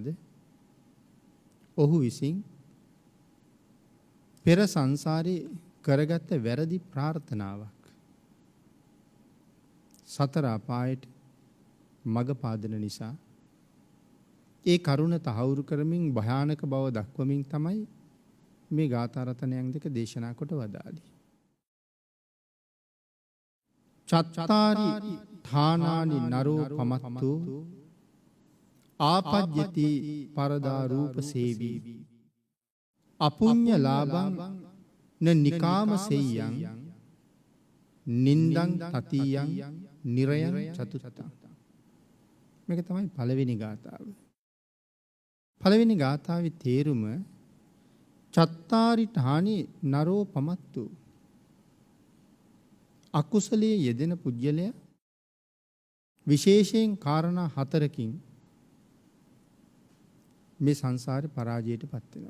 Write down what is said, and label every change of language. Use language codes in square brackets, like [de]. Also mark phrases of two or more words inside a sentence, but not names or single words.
[si] ඔහු විසින් පෙර සංසාරේ කරගත්ත වැරදි ප්‍රාර්ථනාවක් සතර අපායට මඟ පාදන නිසා ඒ කරුණ තහවුරු කරමින් භයානක බව දක්වමින් තමයි මේ ගාථා රතනයන් දෙක දේශනා කොට වදාළේ. [pi] චත්තාරි ථානානි නරෝ පමත්තු ආපජ්ජති පරදා රූප සේවී අපුඤ්ඤ ලාභං න නිකාම සෙය්‍යං නින්දං තතියං නිරයං චතුත්තං. [si] මේක තමයි පළවෙනි ගාථාව. පළවෙනි ගාථාවේ තේරුම [pi] චත්තාරි ඨානි නරෝ පමත්තු. [si] අකුසලයේ යෙදෙන පුජ්‍යලයා විශේෂයෙන් කාරණා හතරකින් මේ සංසාරේ පරාජයට පත් වෙනවා.